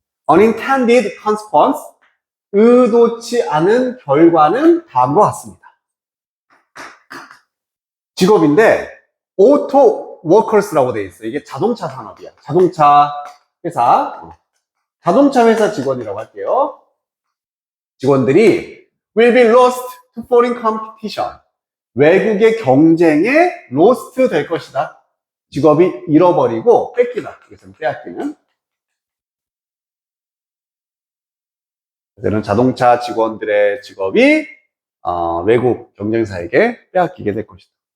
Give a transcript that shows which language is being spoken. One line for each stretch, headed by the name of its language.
English: unintended consequence,
Korean: 의도치 않은 결과는 다음과 같습니다. 직업인데
English: auto workers
Korean: 라고 돼 있어. 이게 자동차 산업이야. 자동차 회사. 자동차 회사 직원이라고 할게요.
English: 직원들이 will be lost to foreign competition.
Korean: 외국의 경쟁에 lost 될 것이다. 직업이 잃어버리고 뺏기다. 이것은 빼앗기는. 그래서 자동차 직원들의 직업이 외국 경쟁사에게 빼앗기게 될 것이다.